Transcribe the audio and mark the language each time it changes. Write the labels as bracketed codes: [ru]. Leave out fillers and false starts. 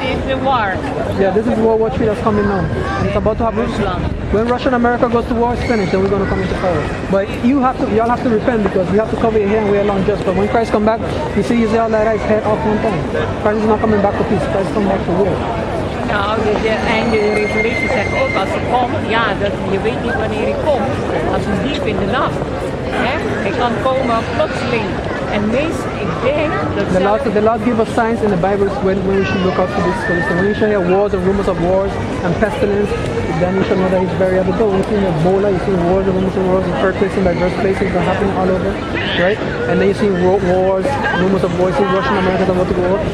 [en] This is the war. yeah, this is World War III that's coming now. And it's about to happen. When Russia and America goes to war, it's finished, then we're going to come into power. But y'all have to repent because we have to cover your hair and wear long dress. But when Christ come back, you see he's all like his head off one time. Christ is not coming back for peace, Christ is coming back for war. [nl] Nou, en de Revolutie zegt ook als hij komt, ja, je weet niet wanneer hij komt, als een diep in de nacht. Hij kan komen plotseling. En meestal, ik denk dat [en] the Lord give us signs in the Bible when we should look out for this. So when you should hear wars and rumors of wars and pestilence, then you should know that he's very at the door. When you see Ebola, you see wars and rumors of wars and earthquakes in diverse places that are happening all over, right? And then you see wars, rumors of wars, you see Russia and America that go to war.